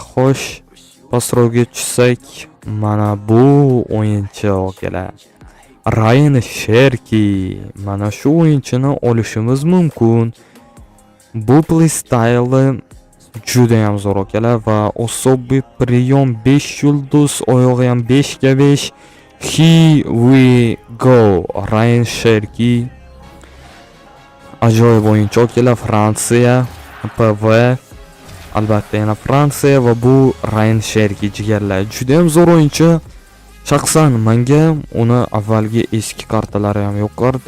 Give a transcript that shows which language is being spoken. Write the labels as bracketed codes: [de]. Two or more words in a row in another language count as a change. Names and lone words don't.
[uz] Xo'sh, pastroqga tushsak, mana bu o'yinchi okalar. Ryan Sherki. Mana shu o'yinchini olishimiz mumkin. Bu playstyle juda ham zo'r okalar va [ru] osobiy priyom [uz] 5 yulduz, oyog'i ham 5 ga 5. [en] Here we go. Ryan Sherki. [uz] Ajoyib o'yinchi okalar. Fransiya, PV. Albatta yana Fransiya va bu Ryan Sherki jigarlar. Juda ham zo'r o'yinchi. Shaxsan menga uni avvalgi eski kartalari ham yoqardi.